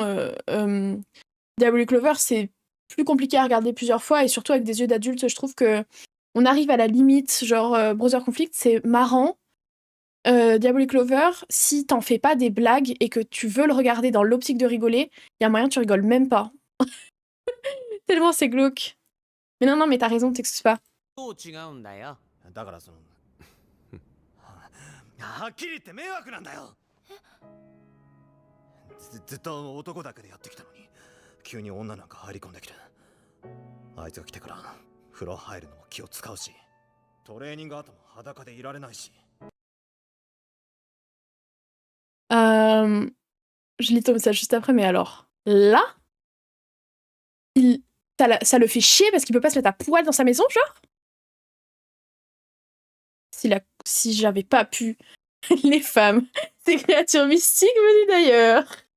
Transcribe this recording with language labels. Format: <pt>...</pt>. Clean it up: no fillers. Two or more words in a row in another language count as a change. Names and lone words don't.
<fr>Diablo Clover, c'est plus compliqué à regarder plusieurs fois, et surtout avec des yeux d'adulte, je trouve que on arrive à la limite. Genre, Brother Conflict, c'est marrant. Diablo Clover, si t'en fais pas des blagues et que tu veux le regarder dans l'optique de rigoler, y a moyen que tu rigoles même pas. Tellement c'est glauque. Mais non, mais t'as raison, t'excuses pas.</fr> <ja>どう違うんだよ。だからそのはっきり言って迷惑なんだよ。ずっと男だけでやってきたのに急に女なんか入り込んできて、あいつが来てから風呂入るのも気を使うし、トレーニング後も裸でいられないし。</ja> <fr>Je lis ton message juste après, mais alors, là, ça le fait chier parce qu'il peut pas se mettre à poil dans sa maison, genre? Si j'avais pas pu, les femmes, ces créatures mystiques venues d'ailleurs.</fr>